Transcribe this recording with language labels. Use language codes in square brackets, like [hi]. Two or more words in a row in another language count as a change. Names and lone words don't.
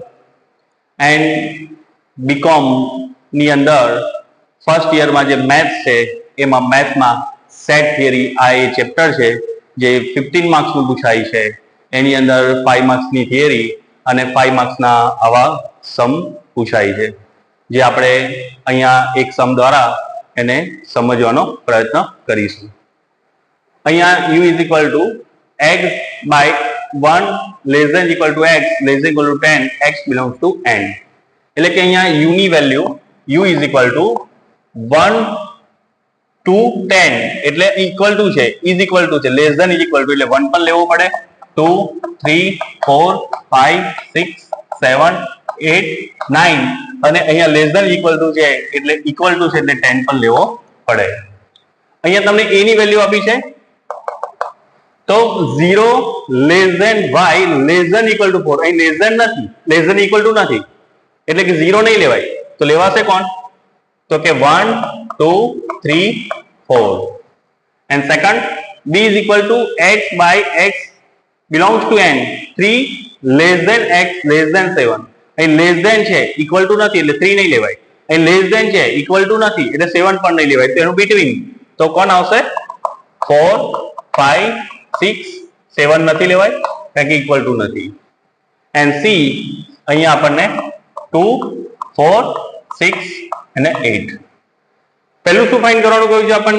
[gu] એન્ડ બીકોમ ની અંદર [en] first yearમાં [gu] જે મેથ્સ છે એમાં મેથ્સમાં [en] set theory [gu] આ એ ચેપ્ટર છે જે 15 માર્ક્સનું પૂછાય છે. એની અંદર 5 માર્ક્સની થિયરી અને 5 માર્ક્સના આવા સમ પૂછાય છે, જે આપણે અહીંયા એક સમ દ્વારા એને સમજવાનો પ્રયત્ન કરીશું. [en] અહીંયા u is equal to x by 1 less than equal to x less than equal to 10 x belongs to n. [gu] એટલે કે અહીંયા u ની વેલ્યુ [en] u is equal to 1 to 10 [gu] એટલે [en] equal to [gu] છે, [en] is equal to [gu] છે, [en] less than is equal to [gu] એટલે 1 પણ લેવો પડે, 2 3 4 5 6 7 8 9 અને અહીંયા [en] less than equal to [gu] છે એટલે [en] equal to [gu] છે એટલે 10 પણ લેવો પડે. અહીંયા તમને a ની વેલ્યુ આપી છે તો [en] 0 less than y less than equal to 4, [gu] અહીં [en] less than [gu] નથી, [en] less than equal to [gu] નથી એટલે કે 0 નહીં લેવાય. તો લેવાશે કોણ? તો કે 1 2 3 4. [en] and second b is equal to x by x belongs to n 3 less than x less than 7. [gu] અહીં [en] less than [gu] છે [en] equal to [gu] નથી એટલે 3 નહીં લેવાય, અહીં [en] less than [gu] છે [en] equal to [gu] નથી એટલે 7 પણ નહીં લેવાય. તો એનું between તો કોણ આવશે? 4 5 6 7 નથી લેવાય કારણ કે [en] equal to [gu] નથી. and c અહીંયા આપણને 2 4 6 અને 8. પહેલું શું ફાઇન્ડ કરવાનું કહ્યું છે આપણને?